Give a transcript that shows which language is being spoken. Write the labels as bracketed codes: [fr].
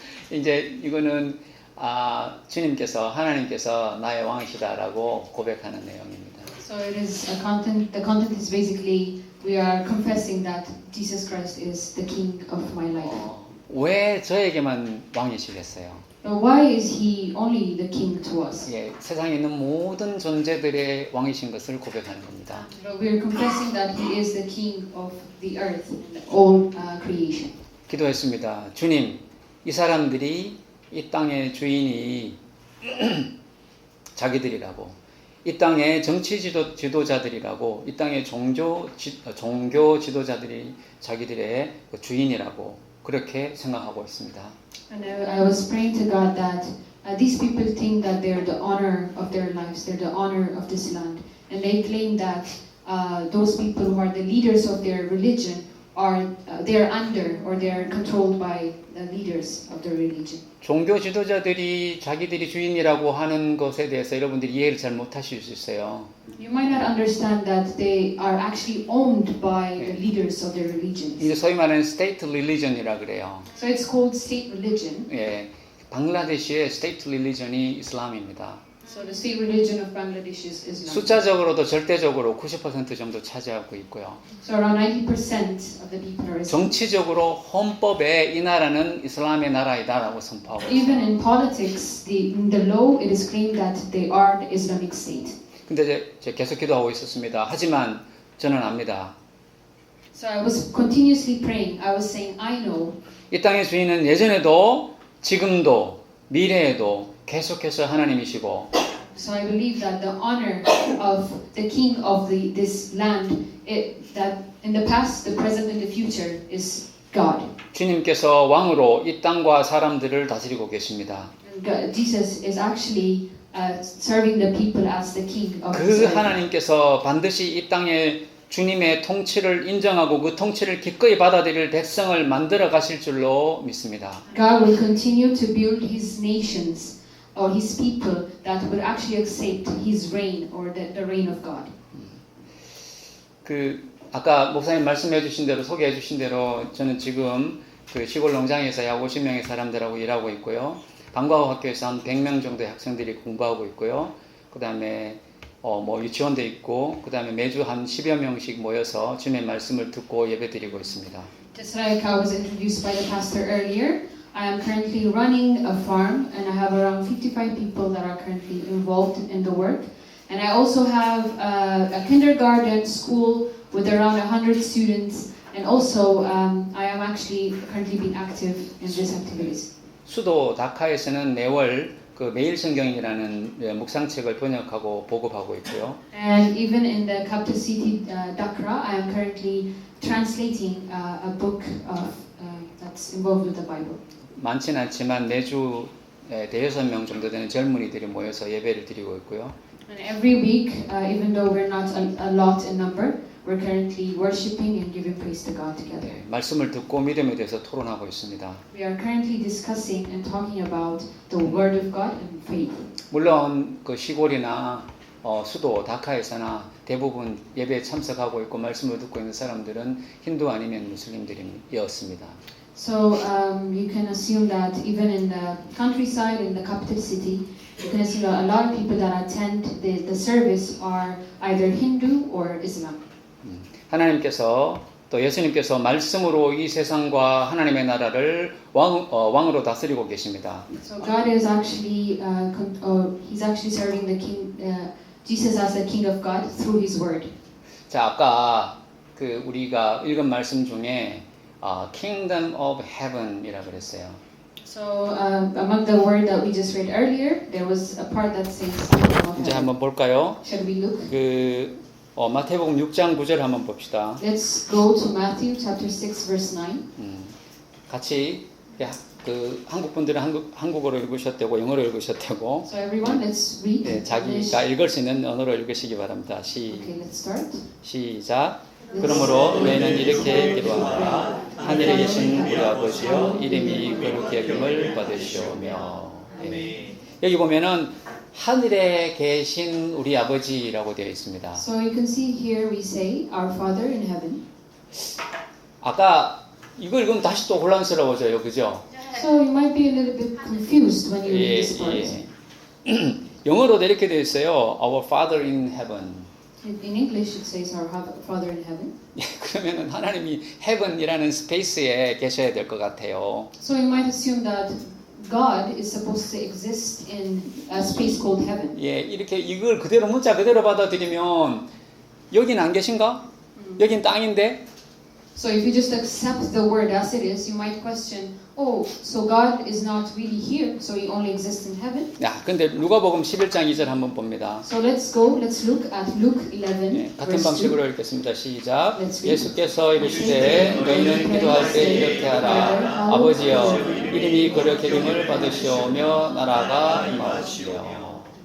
[ko] 이제 이거는 주님께서 하나님께서 나의 왕이시다라고 고백하는 내용입니다. [en] So it is a content. The content is basically we are confessing that Jesus Christ is the King of my life. [ko] 왜 저에게만 왕이시겠어요? [en] Now, why is He only the King to us? [ko] 예, 세상에 있는 모든 존재들의 왕이신 것을 고백하는 겁니다. [en] We are confessing that He is the King of the earth, all creation. [ko] 기도했습니다. 주님, 이 사람들이 이 땅의 주인이 자기들이라고, 이 땅의 정치 지도자들이라고, 이 땅의 종교 지도자들이 자기들의 주인이라고 그렇게 생각하고 있습니다. [en] And I was praying to God that these people think that they're the honor of their lives, they're the honor of this land, and they claim that those people who are the leaders of their religion are they are under or they are controlled by the leaders of the religion. [ko] 종교 지도자들이 자기들이 주인이라고 하는 것에 대해서 여러분들이 이해를 잘 못하실 수 있어요. [en] You might not understand that they are actually owned by the leaders of their religions. [ko] 이제 소위 말하는 state religion이라 그래요. [en] So it's called state religion. [ko] 예, 방글라데시의 state religion이 이슬람입니다. [en] So the state religion of Bangladesh is Islam. [ko] 숫자적으로도 절대적으로 90% 정도 차지하고 있고요. [en] So around 90% of the people are Islam. [ko] 정치적으로 헌법에 이 나라는 이슬람의 나라이다라고 선포하고 있어요. [en] Even in politics, in the law, it is claimed that they are the Islamic State. [ko] 근데 제가 계속 기도하고 있었습니다. 하지만 저는 압니다. [en] So I was continuously praying. I was saying, I know [ko] 이 땅의 주인은 예전에도 지금도 미래에도 계속해서 하나님이시고 [en] So I believe that the honor of the king of this land, that in the past, the present, and the future is God. [ko] 주님께서 왕으로 이 땅과 사람들을 다스리고 계십니다. [en] And Jesus is actually serving the people as the king of 그 this earth. [ko] 하나님께서 반드시 이 땅에 주님의 통치를 인정하고 그 통치를 기꺼이 받아들일 백성을 만들어 가실 줄로 믿습니다. [en] God will continue to build his nations or his people that will actually accept his reign or the reign of God. [ko] 그 아까 목사님 말씀해 주신 대로 소개해 주신 대로 저는 지금 그 시골 농장에서 약 50명의 사람들하고 일하고 있고요. 방과후 학교에서 한 100명 정도의 학생들이 공부하고 있고요. 그다음에 뭐 유치원도 있고 그다음에 매주 한 10여 명씩 모여서 주님의 말씀을 듣고 예배드리고 있습니다. [en] Just like I was introduced by the pastor earlier, I am currently running a farm and I have around 55 people that are currently involved in the work. And I also have a kindergarten school with around 100 students. And also I am actually currently being active in these activities. [ko] 수도 다카에서는 매월 그 매일 성경이라는 묵상책을 번역하고 보급하고 있고요. [en] And even in the capital city, Dakra, I am currently translating a book that's involved with the Bible. [ko] 많지는 않지만 매주 대여섯 명 정도 되는 젊은이들이 모여서 예배를 드리고 있고요. [en] And every week, even though we're not a lot in number, we're currently worshiping and giving praise to God together. [ko] 네, 말씀을 듣고 믿음에 대해서 토론하고 있습니다. [en] We are currently discussing and talking about the Word of God and faith. [ko] 물론 그 시골이나 수도 다카에서나 대부분 예배에 참석하고 있고 말씀을 듣고 있는 사람들은 힌두 아니면 무슬림들이었습니다. [en] So you can assume that even in the countryside, in the capital city, you can assume that a lot of people that attend the service are either Hindu or Islam. [ko] 하나님께서 또 예수님께서 말씀으로 이 세상과 하나님의 나라를 왕으로 다스리고 계십니다. [en] So God is actually, he's actually serving the king, Jesus as the King of God through His Word. [ko] 자, 아까 그 우리가 읽은 말씀 중에 [en] Kingdom of Heaven [ko] 이라 그랬어요. [en] So among the word that we just read earlier, there was a part that says Kingdom of 이제 Heaven. [ko] 한번 볼까요? [en] Shall we look? [ko] 그 마태복음 6장 9절 한번 봅시다. [en] Let's go to Matthew chapter 6 verse 9. [ko] 같이 그 한국 분들은 한국어로 읽으셨다고 영어로 읽으셨다고 [en] So everyone, let's read. [ko] 네, 자기가 읽을 수 있는 언어로 읽으시기 바랍니다. [en] Okay, let's start. [ko] 시작. 그러므로 너희는 이렇게 기도하라. 하늘에 계신 우리 아버지여 이름이 거룩히 여김을 받으시오며. 네. 여기 보면은 하늘에 계신 우리 아버지라고 되어 있습니다. [en] So you can see here we say, Our Father in heaven. [ko] 아까 이거 읽으면 다시 또 혼란스러워져요, 그죠? [en] So you might be a little bit confused when you read this part. [ko] 영어로도 이렇게 되어 있어요. [en] Our Father in heaven. In English it says, Our Father in heaven. [ko] 그러면은 하나님이 heaven이라는 스페이스에 계셔야 될 것 같아요. [en] So you might assume that God is supposed to exist in a space called heaven. [ko] 예, 이렇게 이걸 그대로 문자 그대로 받아들이면 여긴 안 계신가? 여긴 땅인데? [en] So if you just accept the word as it is, you might question, oh, so God is not really here, so He only exists in heaven? [ko] 야, 근데 누가복음 11장 2절 한번 봅니다. [en] So let's look at Luke 11, [ko] 예, 같은 [en] verse 2. [ko] 방식으로 읽겠습니다. 시작. [en] Let's read. [ko] 예수께서 이르시되 너희는 기도할 때 이렇게 하라. 아버지여 이름이 거룩히 여김을 받으시오며 나라가 임하시오.